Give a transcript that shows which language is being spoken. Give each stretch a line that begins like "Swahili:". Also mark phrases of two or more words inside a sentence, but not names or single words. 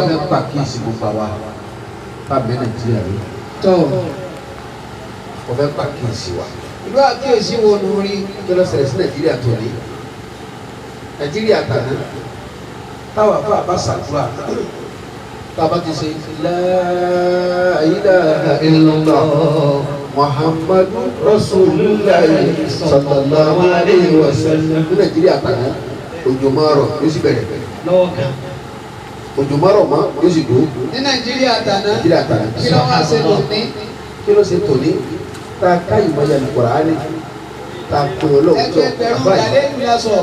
Yoruba: wọ́n fẹ́ pàkíyèsí gbogbo àwa fábẹ́ nàìjíríà rẹ̀. tọ́ wọ́n fẹ́ pàkíyèsí wa. ìlú àkíyèsí wo ló rí. kí ló ṣẹlẹ̀ sí nàìjíríà tó ní. nàìjíríà tàná táwa fún àbá ṣàdúrà tába ti ṣe
Arabic: لا إله إلا الله محمد رسول الله صلى الله عليه وسلم.
Yoruba: ní nàìjíríà tàná òjò máa rọ̀ yóò sì bẹ̀rẹ̀. òjò máa rọ̀ mọ́ yóò sì dùn. ní nàìjíríà tàná nàìjíríà tàná. kí ló wá ṣe lónìí. kí ló ṣe tòní tá a ká ìmọ̀ ya ní Kùránì tá a pè ọ́ lọ́wọ́ tó ẹgbẹ̀rún ìdálé ìlú la sọ.